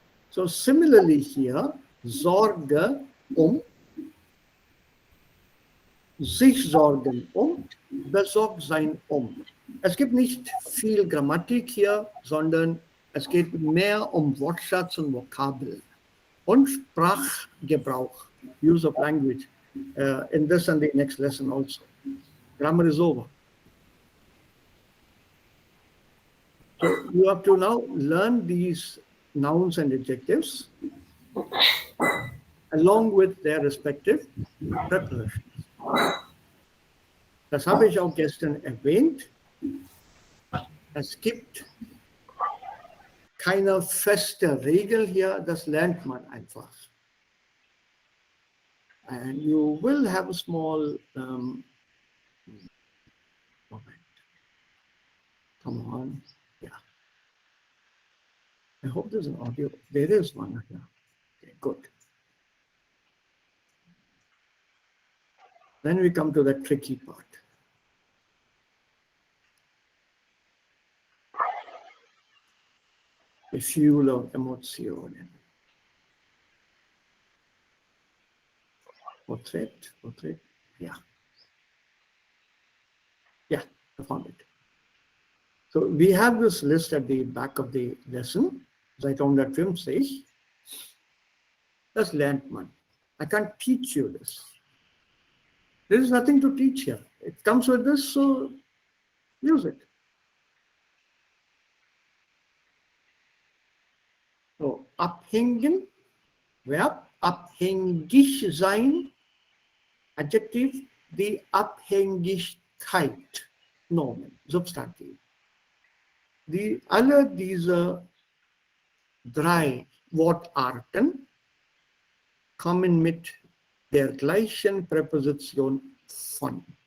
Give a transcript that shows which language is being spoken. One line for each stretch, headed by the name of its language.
German: So similarly here, Sorge sich sorgen besorgt sein Es gibt nicht viel Grammatik hier, sondern es geht mehr um Wortschatz und Vokabel und Sprachgebrauch,
English: use of language, in this and the next lesson also. Grammar is over. So you have to now learn these nouns and adjectives along with their respective prepositions.
German: Das habe ich auch gestern erwähnt. Es gibt keine feste Regel hier, das lernt man einfach.
English: And you will have a small moment. Come on. Yeah. I hope there's an audio. There is one here. Okay, good. Then we come to the tricky part.
German: Gefühl of Emotionen.
English: Portrait. Yeah. Yeah, I found it. So we have this list at the back of the lesson.
German: Seit 150. Das lernt man.
English: I can't teach you this. There is nothing to teach here. It comes with this, so use it.
German: So, abhängen, Verb, abhängig sein, Adjektiv, die Abhängigkeit, Nomen, Substantiv. Alle diese drei Wortarten kommen mit der gleichen Präposition von.